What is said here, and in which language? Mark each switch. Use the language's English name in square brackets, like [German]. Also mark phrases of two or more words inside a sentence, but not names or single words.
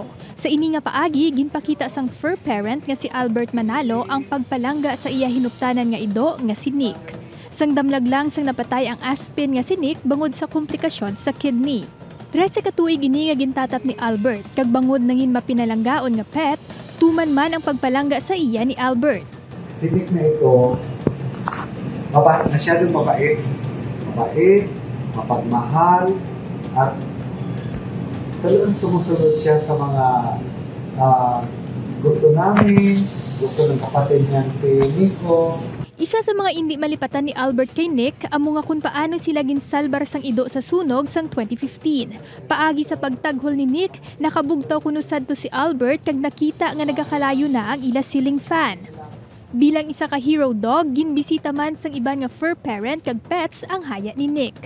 [Hiligaynon] Sa ini nga paagi, ginpakita sang [English] fur parent [Hiligaynon] nga si Albert Manalo ang pagpalangga sa iya hinuptanan nga ido nga si Nick. Sang damlag lang sang napatay ang aspin nga si Nick bangod sa komplikasyon sa kidney. 13 ka tuig ini nga gintatap ni Albert kag bangod nangin mapinalanggaon nga pet, tuman man ang pagpalangga sa iya ni Albert. [Filipino] Si Nick na ito, masyadong mabait, mapagmahal, at talagang sumusunod siya sa mga gusto namin, gusto ng kapatid niyan si Nico. [Hiligaynon] Isa sa mga hindi malipatan ni Albert kay Nick ang mga kung paano sila ginsalbar sang ido sa sunog sang 2015. Paagi sa pagtaghol ni Nick, nakabugtaw kuno sadto si Albert kag nakita nga nagakalayo na ang ila [English] ceiling fan. [Hiligaynon] Bilang isa ka [English] hero dog, [Hiligaynon] ginbisita man sang iban nga [English] fur parent [Hiligaynon] kag pets ang haya ni Nick.